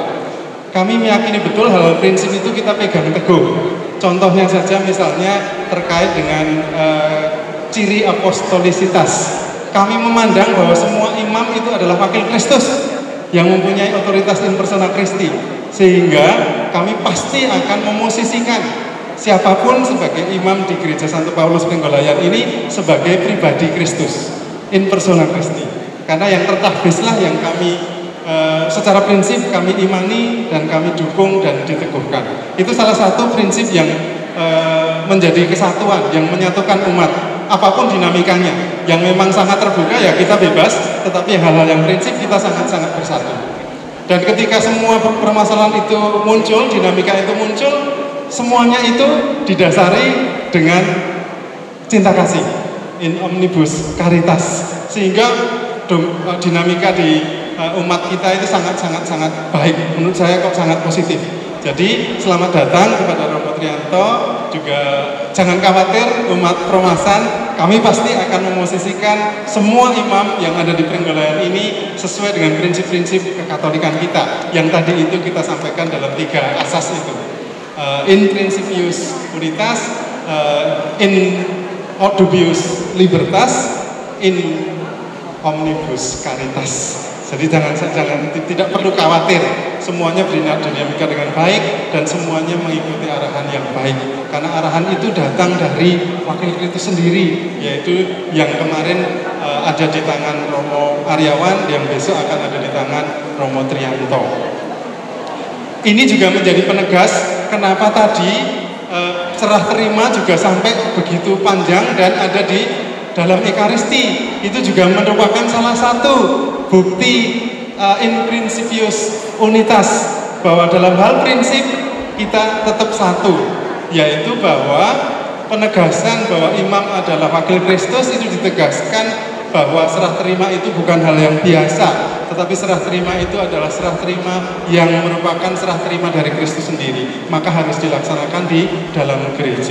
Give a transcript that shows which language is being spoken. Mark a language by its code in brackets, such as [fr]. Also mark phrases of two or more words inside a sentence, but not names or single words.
[id] Kami meyakini betul hal-hal prinsip itu kita pegang teguh. Contohnya saja misalnya terkait dengan ciri apostolisitas. Kami memandang bahwa semua imam itu adalah wakil Kristus yang mempunyai otoritas [la] in persona Christi, [id] sehingga kami pasti akan memosisikan siapapun sebagai imam di Gereja Santo Paulus Penggolayan ini sebagai pribadi Kristus [la] in persona Christi, [id] karena yang tertahbislah yang kami secara prinsip kami imani dan kami dukung dan diteguhkan. Itu salah satu prinsip yang menjadi kesatuan, yang menyatukan umat. Apapun dinamikanya, yang memang sangat terbuka ya kita bebas, tetapi hal-hal yang prinsip kita sangat-sangat bersatu. Dan ketika semua permasalahan itu muncul, dinamika itu muncul, semuanya itu didasari dengan cinta kasih, [la] in omnibus caritas, [id] sehingga dinamika di umat kita itu sangat baik. Menurut saya kok sangat positif. Jadi selamat datang kepada Romo Trianto, juga jangan khawatir umat Promasan, kami pasti akan memosisikan semua imam yang ada di Penggolayan ini sesuai dengan prinsip-prinsip kekatolikan kita yang tadi itu kita sampaikan dalam tiga asas itu. [la] In principius unitas, in dubius libertas, in omnibus caritas. [id] Jadi tidak perlu khawatir, semuanya berdinamika dengan baik dan semuanya mengikuti arahan yang baik. Karena arahan itu datang dari wakil Kristus sendiri, yaitu yang kemarin ada di tangan Romo Aryawan, yang besok akan ada di tangan Romo Trianto. Ini juga menjadi penegas kenapa tadi serah terima juga sampai begitu panjang dan ada di dalam Ekaristi. Itu juga merupakan salah satu bukti [la] in principius unitas, [id] bahwa dalam hal prinsip kita tetap satu, yaitu bahwa penegasan bahwa imam adalah wakil Kristus itu ditegaskan bahwa serah terima itu bukan hal yang biasa, tetapi serah terima itu adalah serah terima yang merupakan serah terima dari Kristus sendiri, maka harus dilaksanakan di dalam gereja.